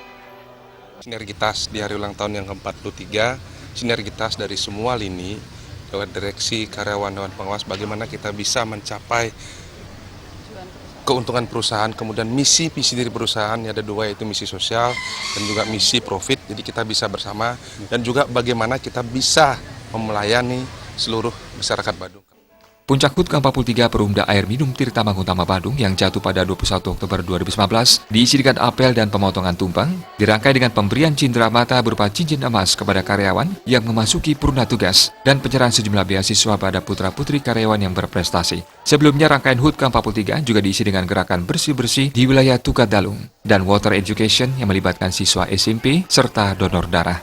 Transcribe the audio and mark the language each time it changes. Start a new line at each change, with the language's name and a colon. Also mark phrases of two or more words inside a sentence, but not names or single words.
Indonesian: Sinergitas di hari ulang tahun yang ke-43, sinergitas dari semua lini, lewat direksi, karyawan, dewan pengawas, bagaimana kita bisa mencapai keuntungan perusahaan, kemudian misi dari perusahaan, ada 2, yaitu misi sosial dan juga misi profit, jadi kita bisa bersama, dan juga bagaimana kita bisa melayani seluruh masyarakat Badung. Puncak HUT ke-43 Perumda Air Minum Tirta Mangutama Badung yang jatuh pada 21 Oktober 2019 diisi dengan apel dan pemotongan tumpeng, dirangkai dengan pemberian cindera mata berupa cincin emas kepada karyawan yang memasuki purna tugas dan penyerahan sejumlah beasiswa pada putra-putri karyawan yang berprestasi. Sebelumnya, rangkaian HUT ke-43 juga diisi dengan gerakan bersih-bersih di wilayah Tukadalung dan Water Education yang melibatkan siswa SMP serta donor darah.